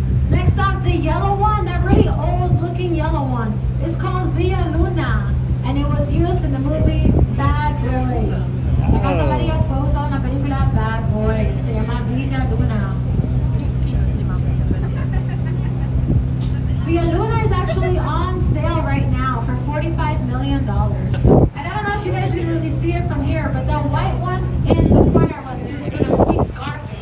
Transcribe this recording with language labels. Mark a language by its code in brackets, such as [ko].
[en] Next up, the yellow one, that really old-looking yellow one, is called Villa Luna, and it was used in the movie Bad Boys. [es] La casa amarilla fue usada en la película Bad Boys. Se llama Villa Luna. [en] Villa Luna is actually on sale right now for $45 million. And I don't know if you guys can really see it from here, but the white one in the corner was used for the movie Scar